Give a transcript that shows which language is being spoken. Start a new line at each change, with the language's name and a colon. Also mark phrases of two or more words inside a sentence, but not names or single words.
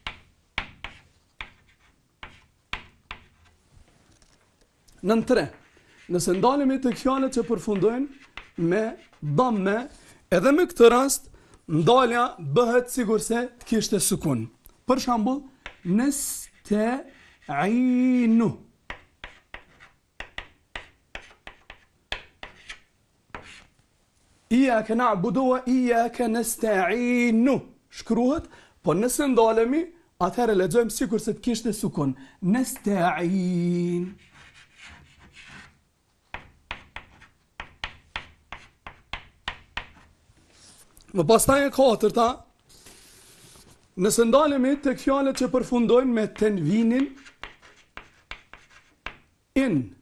Albanian: Nën tre. Nëse ndalemi tek fjalët që përfundojnë me damme, edhe me këtë rast ndalja bëhet sikur se të kishte sukun. Për shembull, nesta'inu.
Arabic: إياك نعبد وإياك نستعين.
Albanian: Shkruhet, po nëse ndalemi, atëherë lexojmë sikur se të kishte sukun. Nesta'in. Më pastaj e katërta, nëse ndalemi tek fjalët që përfundojnë me tenvinin in.